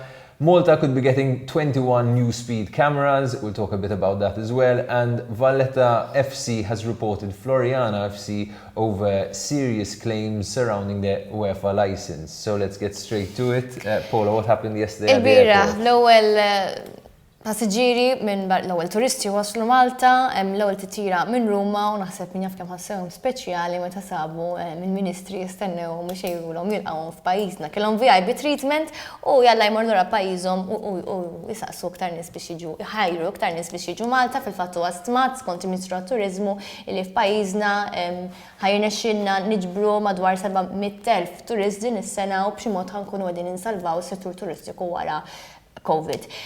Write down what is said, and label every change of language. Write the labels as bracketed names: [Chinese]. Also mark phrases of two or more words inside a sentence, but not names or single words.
[English] Malta could be getting 21 new speed cameras, we'll talk a bit about that as well, and Valletta FC has reported Floriana FC over serious claims surrounding their UEFA license. So let's get straight to it. Paula, what happened yesterday at the airport? [Maltese] L-ewwel passiġġieri minn l-ewwel turisti waslu Malta, l-ewwel titjira minn Ruma u naħseb min jaf kemm ħassewhom speċjali meta sabu minn ministri jistennew mhux jgħidulhom jilqgħu f'pajjiżna. Kellhom [English] VIP treatment [Maltese] u jalla jmorru lura pajjiżhom u jisaqsu aktar nies biex jiġu jħajru aktar nies biex jiġu Malta fil-fatt huwa stmat skont il-Ministru tat-Turiżmu li f'pajjiżna ħajrnexxilna niġbru madwar 700,000 turist din is-sena u b'xi mod ħankunu qegħdin insalvaw is-settur turistiku wara COVID.